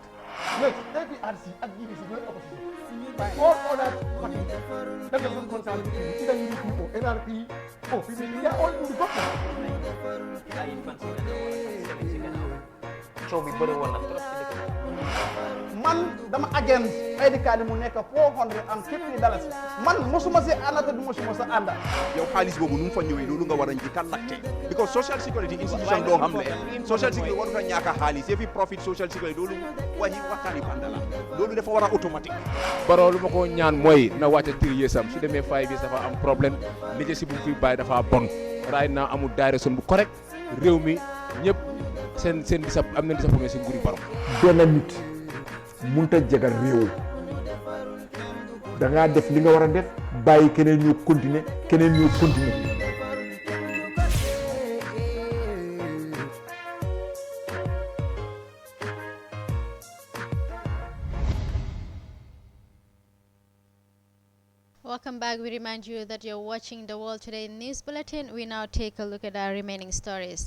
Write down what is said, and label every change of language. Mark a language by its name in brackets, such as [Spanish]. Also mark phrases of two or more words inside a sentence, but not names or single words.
[English] Look, Trrc and GDC were opposition. All other parties, that doesn't concern either UDP or NRP or PDP, they are all in the government. So we better want to [Wolof] man dama against [English] ID card [Wolof] mu nekk $450 man mosuma si anata du mosuma sa anda yow xaalis boobu nu mu fa ñëwee loolu nga war a njëkk a laajte [English] because social security institution [Wolof] doo xam ne [English] social security [Wolof] warut a ñàkk a xaalis yëfi [English] profit social security [Wolof] loolu waxtaani banda la loolu dafa war a automatique Barrow lu ma ko ñaan mooy na wàcce 3 years am su demee 5 years dafa am problème leadership bu fi bàyyi dafa bon [English] right now [Wolof] amul direction bu correct réew mi ñëpp seen am na disappointment si nguuri Barrow benn nit munta jagal réew da ngaa def li nga war a def bàyyi keneen ñu continuer [English] Welcome back. We remind you that you're watching the World Today News Bulletin. We now take a look at our remaining stories.